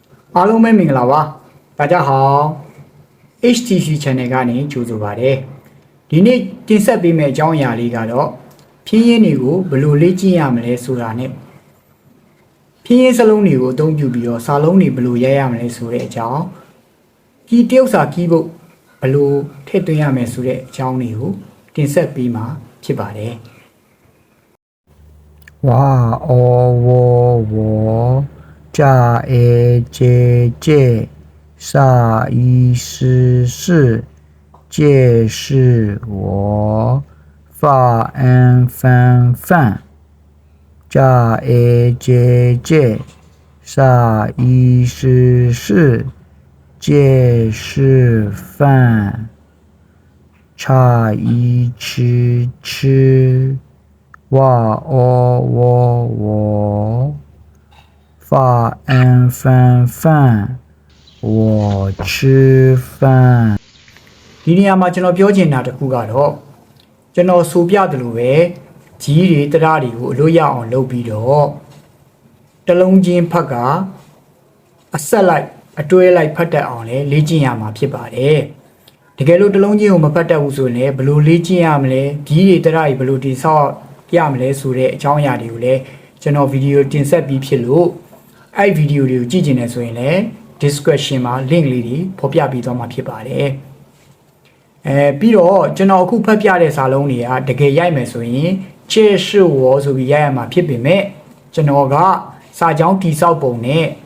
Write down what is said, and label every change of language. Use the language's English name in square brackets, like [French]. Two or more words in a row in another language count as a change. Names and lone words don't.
[Burmese] အားလုံးပဲမင်္ဂလာပါ [Chinese] 大家好 [Burmese] HTC Channel ကနေကြိုဆိုပါရစေဒီနေ့တင်ဆက်ပေးမယ့်အကြောင်းအရာလေးကတော့ဖြင်းရင်းတွေကိုဘယ်လိုလေ့ကျင့်ရမလဲဆိုတာနဲ့ဖြင်းရင်းစလုံးတွေကိုအသုံးပြုပြီးတော့စာလုံးတွေဘယ်လိုရိုက်ရမလဲဆိုတဲ့အကြောင်းကီးတရုပ်စာကီးဘုတ်ဘယ်လိုထည့်သွင်းရမယ်ဆိုတဲ့အကြောင်းတွေကိုတင်ဆက်ပေးမှာဖြစ်ပါတယ် 哇哦喔喔炸诶姐姐啥意思是解释我发安翻翻炸诶姐姐啥意思是解释饭差一吃吃哇哦喔喔发安翻饭我吃饭 ဒီနေရာမှာကျွန်တော်ပြောချင်တာတစ်ခုကတော့ကျွန်တော်ဆိုပြသလိုပဲကြီးတွေတရားတွေကိုအလို့ရအောင်လုပ်ပြီးတော့တလုံးချင်းဖတ်ကအဆက်လိုက်အတွဲလိုက်ဖတ်တတ်အောင်လေ့ကျင့်ရမှာ ဖြစ်ပါတယ်တကယ်လို့တလုံးချင်းကိုမဖတ်တတ်ဘူးဆိုရင်လည်းဘယ်လိုလေ့ကျင့်ရမလဲကြီးတွေတရားတွေဘယ်လိုတိဆောက်ရမလဲဆိုတဲ့အကြောင်းအရာတွေကိုလည်းကျွန်တော်ဗီဒီယိုတင်ဆက်ပြီးဖြစ်လို့အဲ့ဗီဒီယိုတွေကိုကြည့်ကျင်နေဆိုရင်လည်း description မှာ link လေးတွေဖော်ပြပေးသွားမှာဖြစ်ပါတယ်ပြီးတော့ကျွန်တော်အခုဖတ်ပြတဲ့စာလုံးတွေကတကယ်ရိုက်မယ်ဆိုရင်ချေရှိဝေါ်ဆိုပြီးရိုက်ရမှာဖြစ်ပေမဲ့ကျွန်တော်ကစာကြောင်းတိဆောက်ပုံနဲ့